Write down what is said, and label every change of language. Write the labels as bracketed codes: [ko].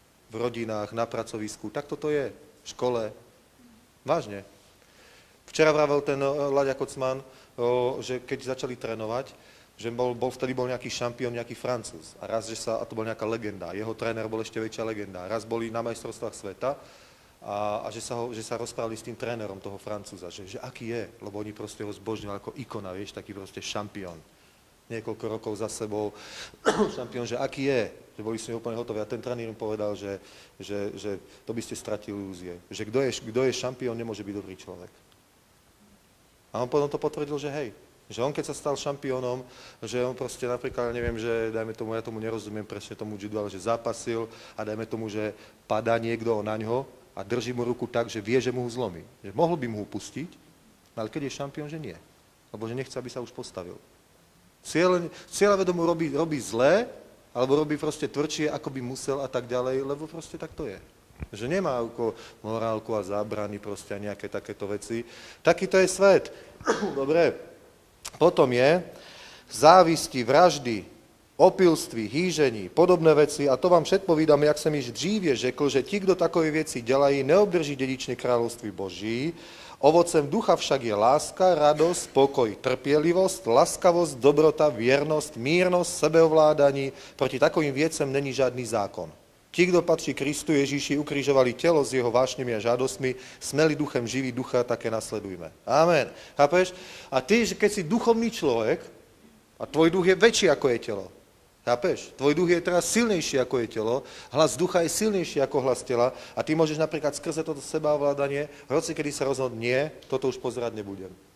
[sk] V rodinách, na pracovisku, tak toto je, v škole. Vážne. Včera vravel ten Láďa Kocman, že keď začali trénovať, že vtedy bol nejaký šampión, nejaký Francúz. A raz, a to bol nejaká legenda. Jeho tréner bol ešte väčšia legenda. Raz boli na majstrovstvách sveta a že sa rozprávali s tým trénerom toho Francúza, že aký je, lebo oni proste ho zbožňovali ako ikona, vieš, taký proste šampión. Niekoľko rokov za sebou šampión, že aký je, že boli s ním úplne hotoví. A ten tréner im povedal, že to by ste stratili ilúzie. Že kto je šampión, nemôže byť dobrý človek. A on potom to potvrdil, že hej, že on keď sa stal šampiónom, že on proste napríklad, neviem, že dajme tomu, ja tomu nerozumiem presne tomu judu, ale že zápasil a dajme tomu, že padá niekto na ňo a drží mu ruku tak, že vie, že mu ho zlomí. Že mohol by mu ho pustiť, ale keď je šampión, že nie. Lebo že nechce, aby sa už postavil. Cieľavedomo robí zlé, alebo robí proste tvrdšie, ako by musel a tak ďalej, lebo proste tak to je. Že nemá morálku a zábrany proste a nejaké takéto veci. Takýto je svet. Dobre. Potom je závisti, vraždy, [cs] opilství, hýžení, podobné veci, a to vám všetko vydám, jak jsem již dříve řekl, že ti, kdo takové věci dělají, neobdrží dědičné království Boží. Ovocem ducha však je láska, radost, pokoj, trpělivost, laskavost, dobrota, věrnost, mírnost, sebeovládání. Proti takovým věcem není žádný zákon. Ti, kdo patří Kristu Ježíši, ukrižovali tělo s jeho vášněmi a žádostmi, smeli duchem živí, ducha také nasledujme. [sk] Amen. Chápeš? A ty, že keď si duchovný človek, a tvoj duch je väčší ako je telo, chápeš? Tvoj duch je teraz silnejší ako je telo, hlas ducha je silnejší ako hlas tela a ty môžeš napríklad skrze toto sebaovládanie, hoci kedy sa rozhodnú, nie, toto už pozerať nebudem.